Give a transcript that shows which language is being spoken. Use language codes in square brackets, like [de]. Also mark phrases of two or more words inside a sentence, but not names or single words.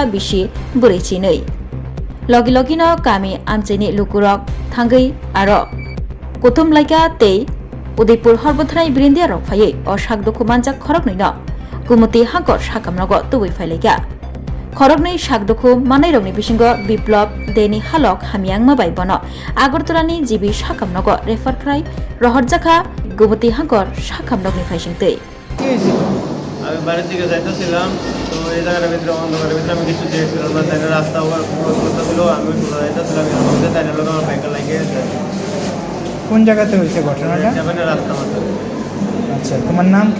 [trp] बिसि बुरैचिनै लगी लगिनो गामि आमचैनि लुकुरक थांगै आरो कुथुम लाइका तै उदयपुर हरबोथानाय बिरेन्दिया रक फायै अ शाकदुखु मानजाक खरगनैनो गुमति हांकर शाखामनग तुबै फाइलाइगा खरगनै शाकदुखु मानै रगनि बिसिंगो बिप्लब देनि हालक हामियांगमा बाय बनो आगरतलानि जिबि शाखामनग रेफार खाय रहरजाखा गुमति हांकर शाखामनगनि फाइसिंतै [bn] আমি বাড়ির দিকে যাইতেছিলাম তো এই জায়গাটার ভিতরে অন্ধকারের ভিতরে আমি কিছু দেখছিলাম না তাই রাস্তা ক্রস করতেছিল আমি যাইতেছিলাম তাই লোক আমার বাইকে লাগিয়ে কোন জায়গাতে হয়েছে ঘটনাটা? যাবেন রাস্তা মাথা। আচ্ছা, তোমার নাম কি?